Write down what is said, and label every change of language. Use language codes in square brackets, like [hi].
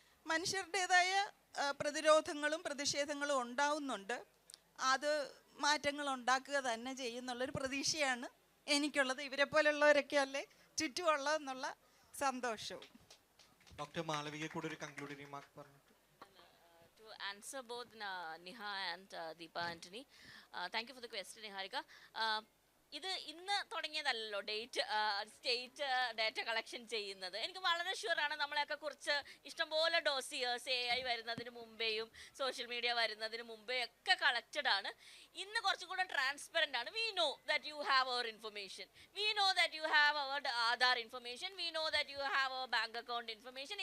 [ml] മനുഷ്യരുടേതായ പ്രതിരോധങ്ങളും പ്രതിഷേധങ്ങളും ഉണ്ടാവുന്നുണ്ട്. അത് മാറ്റങ്ങൾ ഉണ്ടാക്കുക തന്നെ ചെയ്യുന്നുള്ളൊരു പ്രതീക്ഷയാണ് എനിക്കുള്ളത്. ഇവരെ പോലുള്ളവരൊക്കെ അല്ലേ ചുറ്റുമുള്ളതെന്നുള്ള സന്തോഷവും. ഡോക്ടർ മാളവിക കൂടെ ഒരു കൺക്ലൂഡിംഗ് റിമാർക്ക് പറഞ്ഞു. [en] To answer both Niha and Deepa Antony, thank you for the question, Niharika. [ml] ഇത് ഇന്ന് തുടങ്ങിയതല്ലോ സ്റ്റേറ്റ് ഡാറ്റ കളക്ഷൻ ചെയ്യുന്നത്. എനിക്ക് വളരെ ഷുവറാണ് നമ്മളെയൊക്കെ കുറിച്ച് ഇഷ്ടംപോലെ ഡോസിയേഴ്സ് AI വരുന്നതിന് മുമ്പേയും സോഷ്യൽ മീഡിയ വരുന്നതിന് മുമ്പേ ഒക്കെ കളക്റ്റഡ് ആണ്. ഇന്ന് കുറച്ചും കൂടെ ട്രാൻസ്പെറൻ്റ് ആണ്. [en] We know that you have our information, we know that you have our Aadhaar information, we know that you have our bank account information.